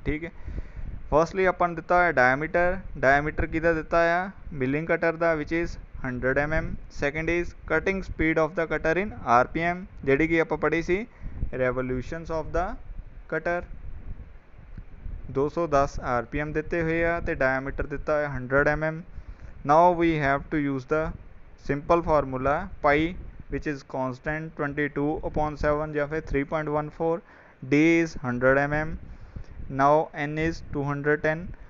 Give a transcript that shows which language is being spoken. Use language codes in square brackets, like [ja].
[pa] ਠੀਕ ਹੈ, ਫਸਟਲੀ ਆਪਾਂ ਨੂੰ ਦਿੱਤਾ ਹੋਇਆ ਡਾਇਮੀਟਰ ਕਿਹਦਾ ਦਿੱਤਾ ਆ milling cutter ਦਾ [en] which is 100 mm. second is cutting speed of the cutter in rpm [pa] ਜਿਹੜੀ ਕਿ ਆਪਾਂ ਪੜ੍ਹੀ ਸੀ [en] revolutions of the cutter. [pa] 210 rpm ਦਿੱਤੇ ਹੋਏ ਆ ਤੇ ਡਾਇਮੀਟਰ ਦਿੱਤਾ ਹੋਇਆ [en] 100 mm. now we have to use the simple formula pi which is constant 22/7 [pa] ਜਾਂ ਫਿਰ [en] 3.14. d is 100 mm. now n is 210.